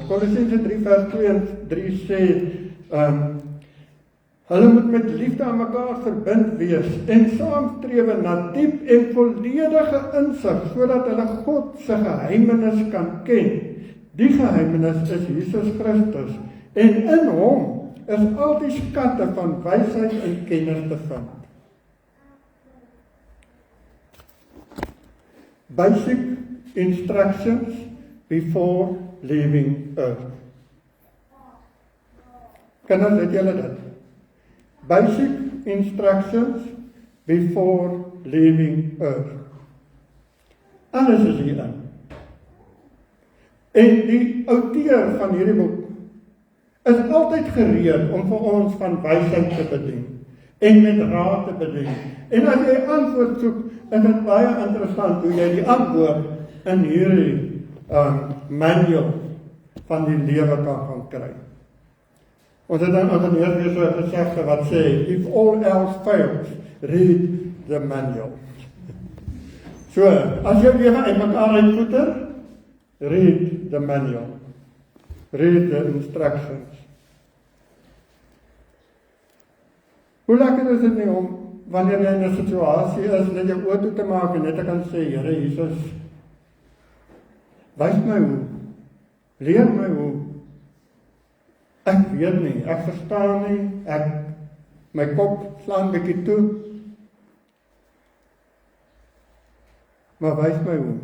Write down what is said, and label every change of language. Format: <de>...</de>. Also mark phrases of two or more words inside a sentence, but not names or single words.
<af>Kolossense 3 vers 2 en 3 sê, hulle moet met liefde aan mekaar verbind wees en saamstrewe na diep en volledige insig, sodat hulle God se geheimenis kan ken. Die geheimenis is Jesus Christus, en in hom is al die skatte van wysheid en kennis te vind.</af> <en>Basic instructions before leaving earth.</en> <af>Kinders, het julle dit?</af> <en>Basic instructions before leaving earth.</en> <af>Alles is hierin. En die outeur van hierdie boek is altyd gereed om vir ons van wysheid te bedien en met raad te bedien. En as jy antwoord soek, is dit baie interessant hoe jy die antwoord in hierdie manual van die lewe kan gaan kry. Ons het dan ook weer so 'n gesegde wat sê,</af> <en>if all else fails, read the manual.</en> <af>So, as jy lewe uitmekaar uitvoer,</af> <en>read the manual. Read the instructions.</en> <af>Hoe lekker is dit nie om, wanneer jy in 'n situasie is, net jou oë toe te maak en net te kan sê, Here Jesus, wys my hoe, leer my hoe. Ek weet nie, ek verstaan nie, my kop slaan bietjie toe, maar wys my hoe.</af>